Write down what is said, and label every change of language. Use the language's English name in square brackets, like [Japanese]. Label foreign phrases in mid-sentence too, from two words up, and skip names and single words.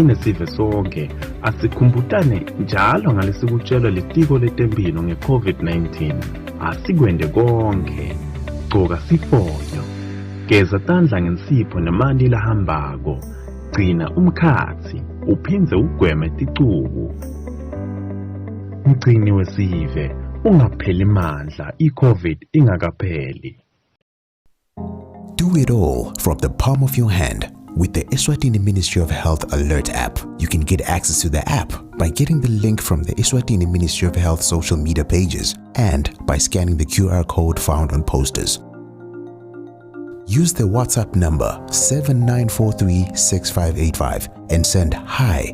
[Swati] nesive sonke asikhumbutane njalo ngalesikutshelwa litiko letempilo nge-COVID-19 asikwende konke gcoka sifonyo geza tandla ngensipho nemanti lahambako gcina umkhathi uphindze ugweme ticuku mgcini wesive ungapheli mandla i-COVID ingakapheli. [English] Do it all from the palm of your hand with the Eswatini Ministry of Health Alert app. You can get access to the app by getting the link from the Eswatini Ministry of Health social media pages and by scanning the QR code found on posters. Use the WhatsApp number 79436585 and send hi.